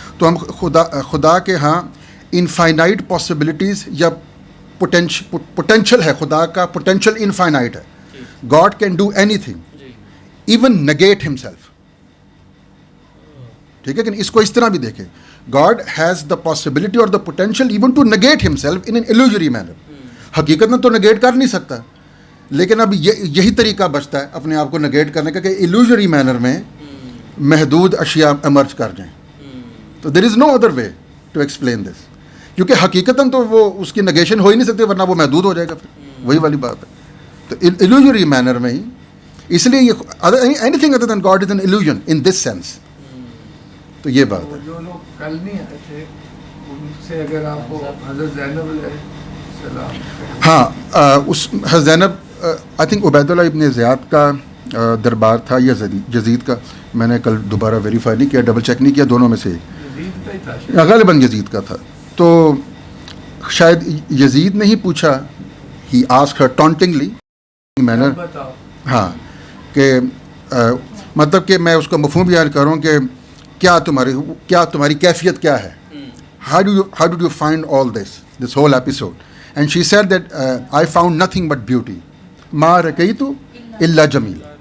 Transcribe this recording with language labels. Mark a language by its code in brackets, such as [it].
[ur] تو ہم خدا کے ہاں انفائنائٹ پاسبلٹیز یا پوٹینشیل ہے, خدا کا پوٹینشیل انفائنائٹ ہے. [en] God can do anything, even negate himself, [ur] ٹھیک ہے کہ اس کو اس طرح بھی دیکھیں. [en] God has the possibility اور the potential even to negate himself in an illusory manner. [ur] حقیقت میں تو نگیٹ کر نہیں سکتا, لیکن اب یہی طریقہ بچتا ہے اپنے آپ کو نگیٹ کرنے کا کہ ایلوژری مینر میں محدود اشیاء ایمرج کر جائیں. تو [en] there is no other way to explain this, [ur] کیونکہ حقیقتاً تو وہ اس کی نگیشن ہو ہی نہیں سکتی, ورنہ وہ محدود ہو جائے گا. پھر وہی والی بات ہے. تو ایلوژری مینر میں ہی, اس لیے یہ [en] Anything other than God is an illusion in this sense. [ur] تو یہ بات ہے. جو لوگ کل نہیں آئے تھے ان سے اگر آپ کو حضرت زینب علیہ السلام, ہاں اس حضرت زینب آئی تھنک عبید اللہ ابن زیاد کا دربار تھا یا یزید کا, میں نے کل دوبارہ ویریفائی نہیں کیا, ڈبل چیک نہیں کیا, دونوں میں سے یزید کا ہی تھا, غالباً یزید کا تھا. تو شاید یزید نے ہی پوچھا, [en] he asked her tauntingly manner, [ur] ہاں کہ مطلب کہ میں اس کا مفہوم بیان کروں کہ کیا تمہاری کیفیت کیا ہے, [en] how did you find all this whole episode? And she said that I found nothing but beauty, [ar] ما رکیت الا جمیل.